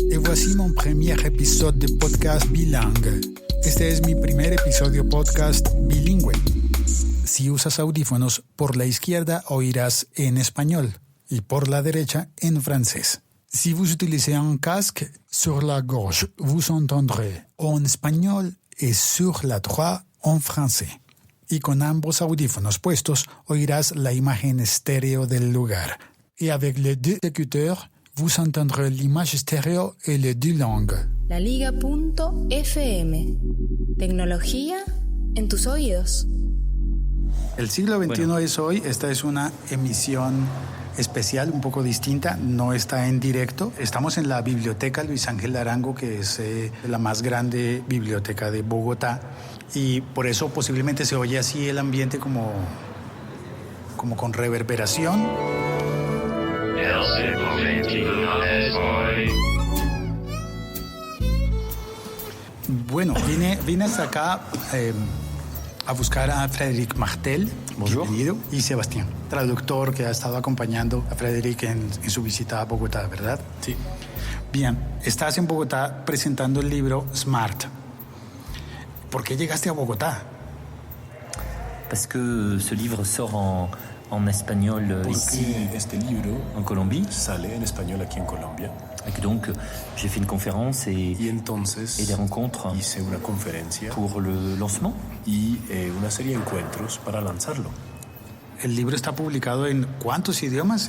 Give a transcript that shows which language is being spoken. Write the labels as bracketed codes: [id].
[fr] Voici mon premier épisode de podcast bilingue. [es] Este es mi primer episodio podcast bilingüe. Si usas audífonos, por la izquierda oirás en español y por la derecha en francés. [fr] Si vous utilisez un casque, sur la gauche, vous entendrez en espagnol et sur la droite en français. [es] Y con ambos audífonos puestos, oirás la imagen estéreo del lugar. [fr] Et avec les deux écouteurs, vous entendrez l'image estéreo et les deux langues. [es] Laliga.fm. Tecnología en tus oídos. El siglo XXI es hoy. Esta es una emisión especial, un poco distinta. No está en directo. Estamos en la Biblioteca Luis Ángel Arango, que es la más grande biblioteca de Bogotá. Y por eso posiblemente se oye así el ambiente como con reverberación. Bueno, vine hasta acá a buscar a Frédéric Martel, bienvenido, y Sebastián, traductor que ha estado acompañando a Frédéric en su visita a Bogotá, ¿verdad? Sí. Bien, estás en Bogotá presentando el libro Smart. ¿Por qué llegaste a Bogotá? [fr] Parce que ce livre sort en espagnol ici, [es] este libro [fr] en Colombie. [es] Sale en español aquí en Colombia. [fr] Et que donc, j'ai fait une conférence et des rencontres [es] hice una conferencia [fr] pour le lancement. [es] Y una serie de encuentros para lanzarlo. El libro está publicado en ¿cuántos idiomas?